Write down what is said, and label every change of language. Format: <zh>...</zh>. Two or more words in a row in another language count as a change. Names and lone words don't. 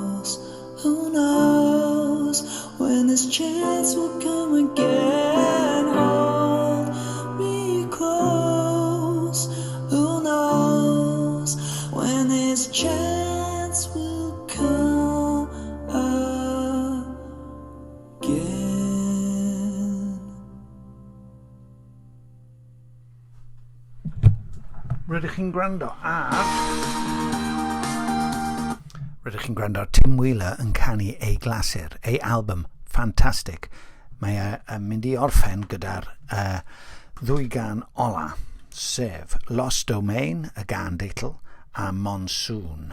<en>Who knows chance will come again. Hold me close. Who knows when this chance will come again?</en> <cy>Rydych chi'n gwrando ar Tim Wheeler yn canu ei glasur, ei album ffantastig. Mae yn mynd i orffen gyda'r ddwy gan ola, sef Lost Domain, y gan deitl, a Monsoon.</cy>